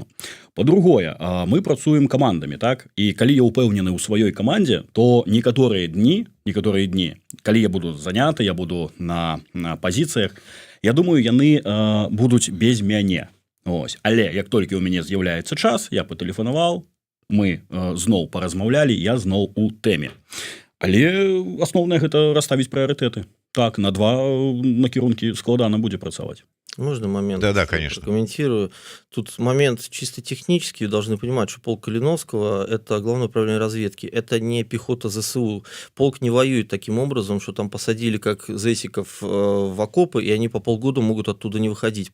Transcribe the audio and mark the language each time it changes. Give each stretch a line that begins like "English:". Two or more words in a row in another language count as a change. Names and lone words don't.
Belarusian: Па-другое, мы працуем камандамі, так? І калі я ўпэўнены ў сваёй камандзе, то некаторыя дні, калі я буду заняты, я буду на пазіцыях, я думаю, яны будуць без мяне. Ось. Але як толькі ў мяне з'яўляецца час, я патэлефанаваў, мы зноў паразмаўлялі, я зноў у тэме. Але асноўнае гэта расставіць прыярытэты. Так, на два накірункі складана будзе працаваць.
Russian: Можно момент? Да, конечно. Прокомментирую. Тут момент чисто технический. Вы должны понимать, что полк Калиновского – это Главное управление разведки. Это не пехота ЗСУ. Полк не воюет таким образом, что там посадили как зэсиков в окопы, и они по полгода могут оттуда не выходить.